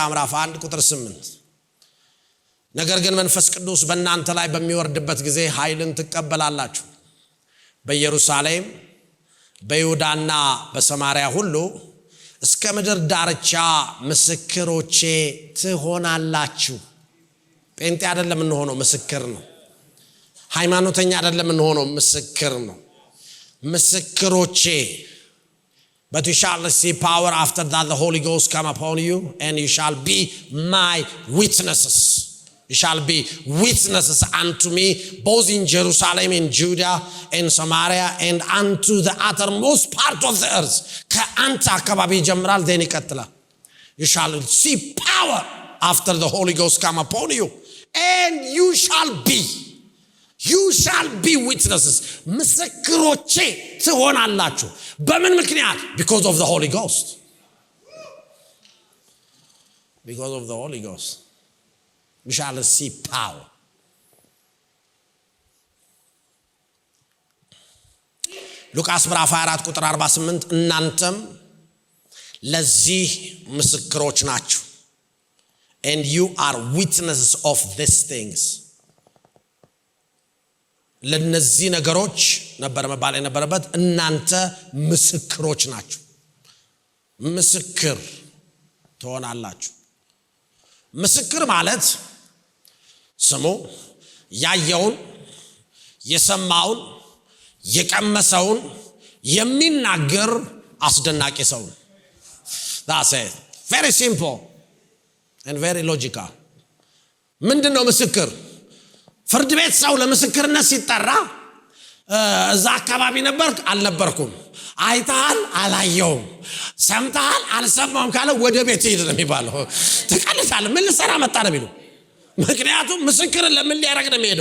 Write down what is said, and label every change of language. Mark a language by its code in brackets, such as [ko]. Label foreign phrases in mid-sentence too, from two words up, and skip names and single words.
[am] ምዕራፍ 1 ቁጥር 8 ነገር ግን መንፈስ ቅዱስ በእናንተ ላይ በሚወርድበት ጊዜ ኃይልን ትቀበላላችሁ፣ በኢየሩሳሌም በይሁዳና በሰማርያ ሁሉ እስከ ምድር ዳርቻ ምስክሮቼ ትሆናላችሁ። ጴንጤ አይደለም እንሆነው፣ ምስክር ነው። ሃይማኖተኛ አይደለም እንሆነው፣ ምስክር ነው። ምስክሮቼ. [en] But you shall receive power after that the Holy Ghost come upon you, and you shall be my witnesses. You shall be witnesses unto me, both in Jerusalem, in Judea, in Samaria, and unto the uttermost part of the earth. [am] ከአንተ አካባቢ ጀምራል then ይቀጥላል. [en] You shall receive power after the Holy Ghost come upon you, and you shall be witnesses. [am] ምስክሮቼ ትሆናላችሁ። በምን ምክንያት? [en] Because of the Holy Ghost. Because of the Holy Ghost. You shall receive power. [am] ሉቃስ ምዕራፍ 24 ቁጥር 48 እናንተም ለዚህ ምስክሮች ናችሁ. [en] And you are witnesses of these things. [am] ለነዚህ ነገሮች ነበር መባል የነበረበት። እናንተ ምስክሮች ናችሁ። ምስክር ትሆናላችሁ። ምስክር ማለት ስሙ ያየውን የሰማውን የቀመሰውን የሚናገር አስደናቂ ሰው። [en] That's it. Very simple and very logical. [am] ምንድነው ምስክር? ፍርድ ቤት ሰው ለምስክርነት ሲጠራ እዛ አካባቢ ነበር አልነበርኩም፣ አይታል አላየውም፣ ሰምታል አልሰማውም ካለ ወደ ቤት ሄድ ነው የሚባለው። ተቀልሳለህ፣ ምን ልሰራ መጣ ነው የሚለው። ምክንያቱም ምስክርን ለምን ሊያረግ ነው የሚሄደው?